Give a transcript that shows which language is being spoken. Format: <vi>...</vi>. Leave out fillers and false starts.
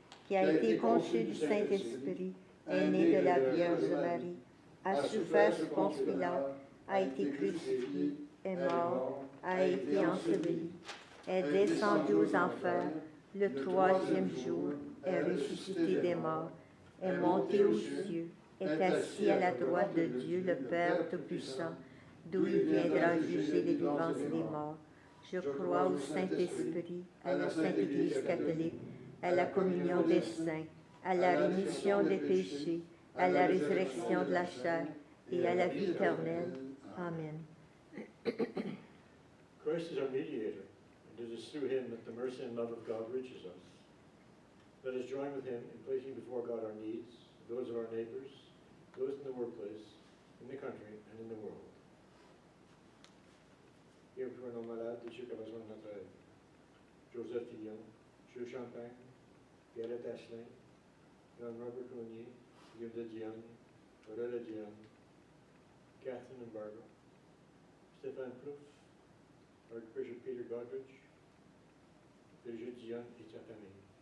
<fr>qui a été conçu du Saint-Esprit, est né de la Vierge Marie, a souffert sous Ponce Pilate, a été crucifié, est mort, a été enseveli, est descendu aux enfers, le troisième jour est ressuscité des morts, est monté aux cieux, est assis à la droite de Dieu le Père Tout-Puissant, d'où il viendra juger les vivants et les morts. Je crois au Saint-Esprit, à la Sainte Église catholique, à la communion des saints, à la rémission des péchés, à la résurrection de la chair et à la vie éternelle. Amen.</fr> <en>Christ is our mediator, and it is through him that the mercy and love of God reaches us. Let us join with him in placing before God our needs, those of our neighbors, those in the workplace, in the country, and in the world.</en> <fr>Prions pour nos malades et ceux qui ont besoin de notre aide. Joseph Fillon, Jules Champagne, Garrett Asselin, Jean-Robert Cognier, Gilda Diane, Aurélie Diane, Catherine and Barbara, Stéphane Plouffe, Archbishop Peter Godrich, Brigitte Diane et sa famille.</fr>